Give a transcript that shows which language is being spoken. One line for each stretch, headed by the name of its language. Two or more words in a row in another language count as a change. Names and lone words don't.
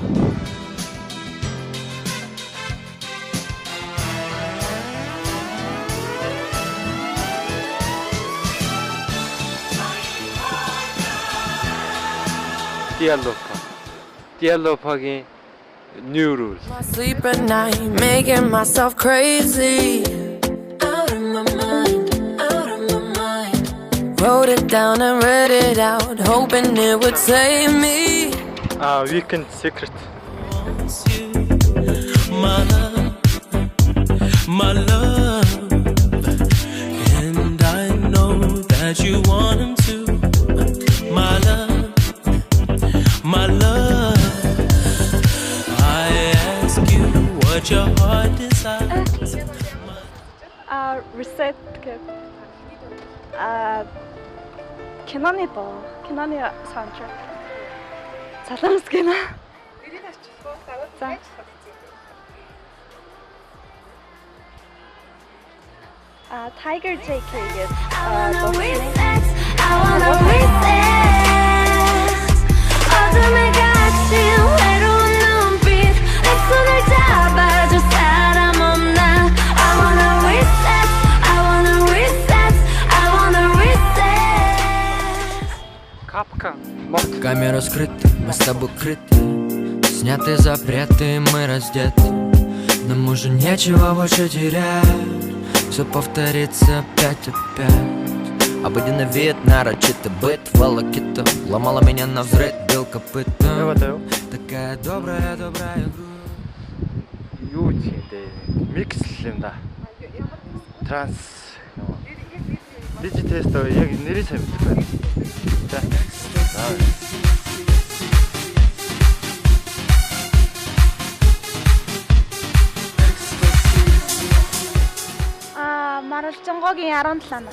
Mongolian: Dialopaгийн New Rules.
English: I sleep at night, making myself crazy. Out of my mind, out of my mind. Wrote it down and read it out, hoping it would save me. Weekend Secret. My love, my love and I know that you want him to my love, my love I ask you what your heart desires
Mongolian: Reset гэх киноны доо, киноны саундтрек. Залуус кино. Ирээд авчихгүй. За. Tiger JK гэж
Korean: 어둠에 갇힌 외로운 눈빛 내 손을 잡아줄 사람 없나
English: I wanna reset, I wanna reset, I wanna reset.
Russian: Капкан. Камера скрыта, мы с тобой крыты. Сняты запреты, мы раздеты. Нам уже нечего больше терять. Все повторится опять. Обыденный вид, нарочито быт, волокита. Ломала меня навзрыд, бил копытом. Такая добрая
Mongolian: Юу юм бэ? Mix юм да. Транс. Digitest яг нэрийг сайн мэдгүй. За. Маралжонгогийн 17-наас.